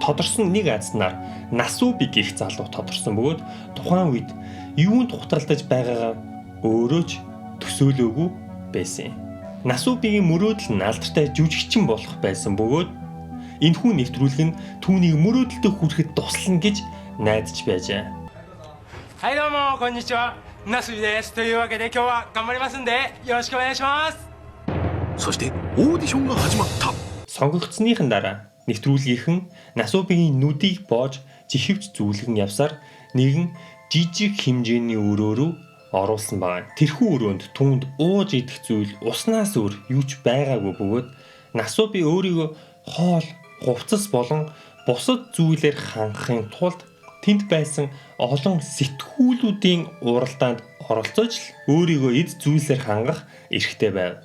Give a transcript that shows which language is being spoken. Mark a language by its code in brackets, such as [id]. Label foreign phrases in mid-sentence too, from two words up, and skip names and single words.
[mn] Тодорсон нэг айдснаар Насуби гэх залуу тодорсон бөгөөд тухайн үед юунд ухтралдаж байгаагаа өөрөө ч төсөөлөөгүй байсан. Насубигийн мөрөөдөл нь алдартай жүжигчин болох байсан бөгөөд энэхүү нэвтрүүлэг нь түүнийг мөрөөдөлтөд хүрэхэд туслана гэж найдаж байжээ. [ja] はいどうもこんにちは、ナスビです。というわけで今日は頑張りますんでよろしくお願いします。そしてオーディションが始まった。 [mn] Сонгогдсныхан дараа нэвтрүүлгийнхэн Насубигийн нүдийг боож жихвч зүүлгэн явсаар нэгэн жижиг хэмжээний өрөө рүү оруулсан байна. Тэрхүү өрөөнд түүнд ууж идэх зүйл уснаас өөр юу ч байгаагүй бөгөөд Насуби өөрийгөө хоол, хувцас болон бусад зүйлээр хангахын тулд тэнд байсан олон сэтгүүлүүдийн уралдаанд оролцож өөрийгөө эд зүйлсээр хангах эрхтэй байв.